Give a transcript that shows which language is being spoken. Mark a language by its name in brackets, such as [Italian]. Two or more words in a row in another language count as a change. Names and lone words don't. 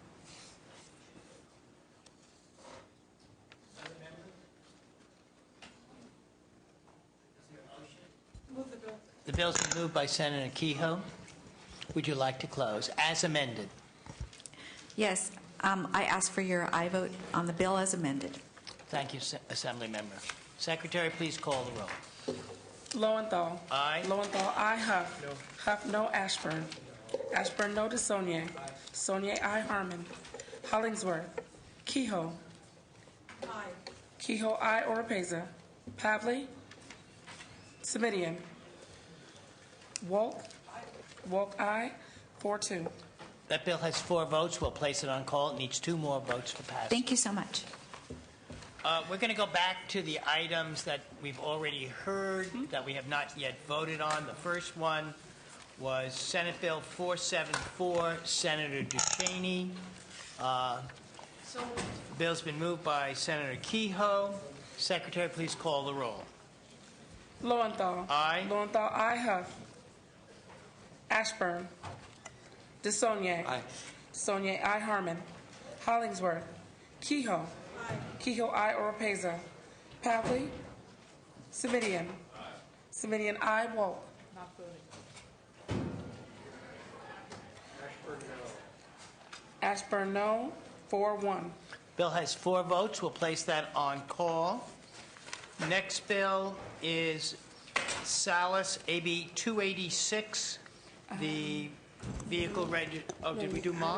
[English] The bill's been moved by Senator Kehoe. Would you like to close? As amended. Yes, I ask for your aye vote on the bill as amended. Thank you, Assembly Member. Secretary, please call the roll. Lowenthal. Aye. Lowenthal, aye. Huff. No. Huff, no. Ashburn. Ashburn, no. DeSaulnier. DeSaulnier, aye. Harmon. Hollingsworth. Kehoe. Aye. Kehoe, aye. Oropeza. Pavley. Semidian. Wolk. Wolk, aye. 4-2. That bill has 4 votes. We'll place it on call. It needs 2 more votes for passage. Thank you so much. We're going to go back to the items that we've already heard that we have not yet voted on. The first one was Senate Bill 474, Senator Ducheney. The bill's been moved by Senator Kehoe. Secretary, please call the roll. Lowenthal. Aye. Lowenthal, aye. Huff. Ashburn. DeSaulnier. Aye. DeSaulnier, aye. Harmon. Hollingsworth. Kehoe. Aye. Kehoe, aye. Oropeza. Pavley. Semidian. Semidian, aye. Wolk. Not voting. Ashburn, no. 4-1. Bill has 4 votes. We'll place that on call. Next bill is Salas, AB 286, the vehicle oh, did we do Ma?